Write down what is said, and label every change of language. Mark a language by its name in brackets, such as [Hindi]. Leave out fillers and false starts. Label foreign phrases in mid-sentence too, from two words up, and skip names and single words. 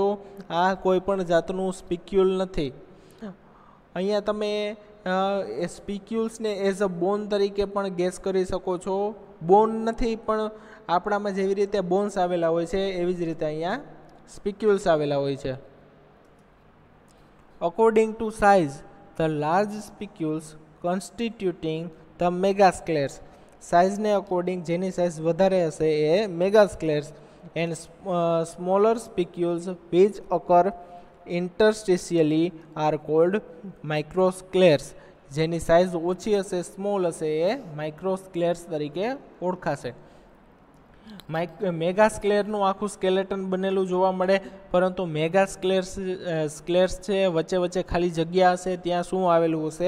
[Gujarati] આ કોઈ પણ જાતનું સ્પિક્યુલ નથી. અહીંયા તમે એ સ્પિક્યુલ્સને [English] as a bone [Gujarati] તરીકે પણ ગેસ કરી શકો છો. બોન નથી, પણ આપણામાં જેવી રીતે બોન્સ આવેલા હોય છે એવી જ રીતે અહીંયા સ્પિક્યુલ્સ આવેલા હોય છે. [English] According to size, the large spicules constituting the megascleres. [Gujarati] સાઇઝને અકોર્ડિંગ જેની સાઇઝ વધારે હશે એ મેગાસ્ક્લેર્સ, [English] and smaller spicules which occur interstitially are called microscleres. [Gujarati] જેની સાઇઝ ઓછી હશે, સ્મોલ હશે, એ માઇક્રોસ્ક્લેર્સ તરીકે ઓળખાશે. મેગાસ્ક્લેરનું આખું સ્કેલેટન બનેલું જોવા મળે, પરંતુ સ્ક્લેર્સ છે વચ્ચે વચ્ચે ખાલી જગ્યા હશે, ત્યાં શું આવેલું હશે?